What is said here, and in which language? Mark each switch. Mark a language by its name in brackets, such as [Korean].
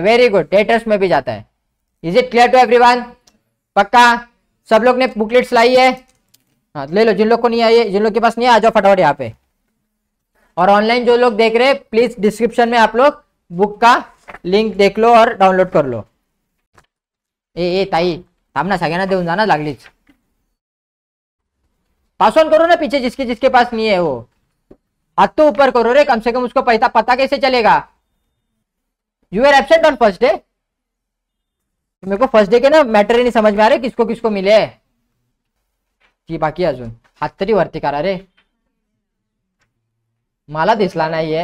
[English] very good, [Hindi] debtors में भी जाता है। [English] Is it clear to everyone? पक्का? [Hindi] सब लोग ने बुकलेट्स लाई है? हाँ ले लो, जिन लोग को नहीं आई है, जिन लोग के पास नहीं है आ जाओ फटाफट यहाँ पे। और ऑनलाइन जो लोग देख रहे हैं प्लीज डिस्क्रिप्शन में आप लोग बुक का लिंक देख लो और डाउनलोड कर लो। [Marathi] ए ताई थांब ना, सगळ्यांना देऊन जा ना लागलीच। [Hindi] पास ऑन करो ना पीछे, जिसके जिसके पास नहीं है वो हाथ तो ऊपर करो रे, कम से कम उसको पता कैसे चलेगा? [English] You are absent on first day. [Hindi] मेरे को फर्स्ट डे के ना मॅटर ही नहीं समझ में आ रहे किसको किसको मिले की [Marathi] बाकी अजून हात तरी वरती करा रे, मला दिसला नाहीये।